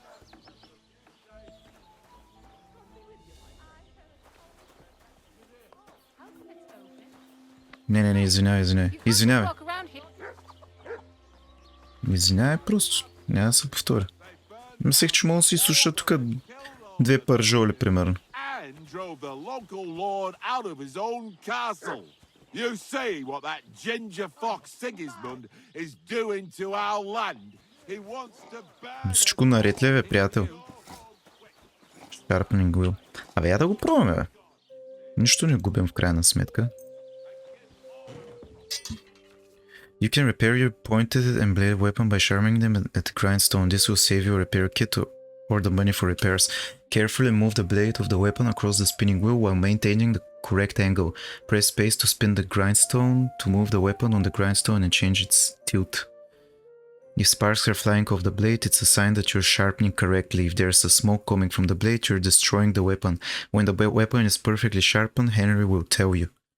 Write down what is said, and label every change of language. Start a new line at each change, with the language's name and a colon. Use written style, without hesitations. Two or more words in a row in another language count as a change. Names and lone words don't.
Bulgarian: Не, извинявай. Извинявай просто. Няма да се повторя. Мислех, че мога да си изсуша тук 2 пържоли, примерно.
English: You see what that ginger fox Sigismund is doing to our land. He wants to ban...
Bulgarian: Всичко наред ли, бе, приятел?
English: Sharpening wheel.
Bulgarian: Я да го пробваме, бе. Нищо не губим в крайна сметка.
English: You can repair your pointed and bladed weapon by sharpening them at the grindstone. This will save your repair kit or the money for repairs. Carefully move the blade of the weapon across the spinning wheel while maintaining the correct angle. Press space to spin the grindstone to move the weapon on the grindstone and change its tilt. If sparks are flying off the blade, it's a sign that you're sharpening correctly. If there's a smoke coming from the blade, you're destroying the weapon. When the weapon is perfectly sharpened, Henry will tell you.